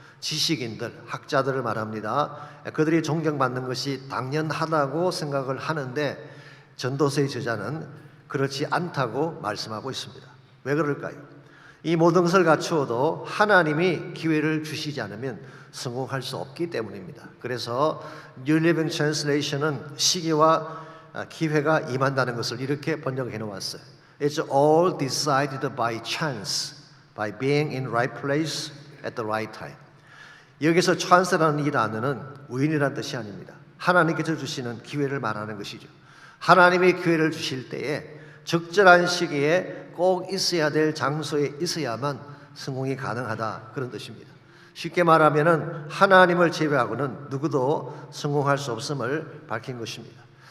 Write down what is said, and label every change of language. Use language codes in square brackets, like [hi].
[ko] 지식인들, 학자들을 말합니다. 그들이 존경받는 것이 당연하다고 생각을 하는데 전도서의 저자는 그렇지 않다고 말씀하고 있습니다. 왜 그럴까요? 이 모든 것을 갖추어도 하나님이 기회를 주시지 않으면 성공할 수 없기 때문입니다. 그래서 New Living Translation은 시기와 기회가 임한다는 것을 이렇게 번역해 놓았어요. [en] It's all decided by chance, by being in right place at the right time. [ko] 여기서 chance라는 이 단어는 우연이라는 뜻이 아닙니다. 하나님께서 주시는 기회를 말하는 것이죠. 하나님이 기회를 주실 때에 적절한 시기에 꼭 있어야 될 장소에 있어야만 성공이 가능하다, 그런 뜻입니다. 쉽게 말하면은 하나님을 제외하고는 누구도 성공할 수 없음을 밝힌 것입니다.